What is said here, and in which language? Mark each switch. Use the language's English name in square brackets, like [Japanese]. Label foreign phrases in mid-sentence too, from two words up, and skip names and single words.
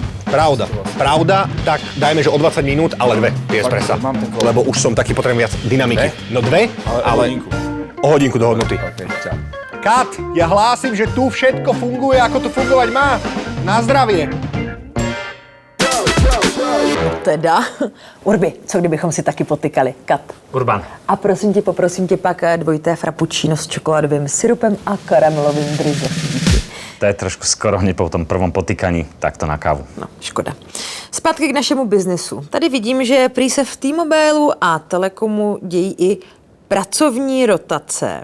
[Slovak] Pravda, tak dajme, že o 20 minút, ale 2 espressa. Mám ten kolo. Lebo už som taký, potrebujem viac dynamiky. No 2, ale o hodinku dohodnutý. Okay, čau. Kat, ja hlásim, že tu všetko funguje, ako tu fungovať má. Na zdravie. [Czech] Teda, Urbi, co kdybychom si taky potykali? Kat. Urban. A poprosím tě pak dvojité frappuccino s čokoládovým syrupem a karamelovým bryzem. [Slovak] To je trošku skoro hneď po tom prvom potýkaní, takto na kávu. [Czech] No, škoda. Zpátky k našemu biznesu. Tady vidím, že prý se v T-Mobilu a Telekomu dějí i pracovní rotace.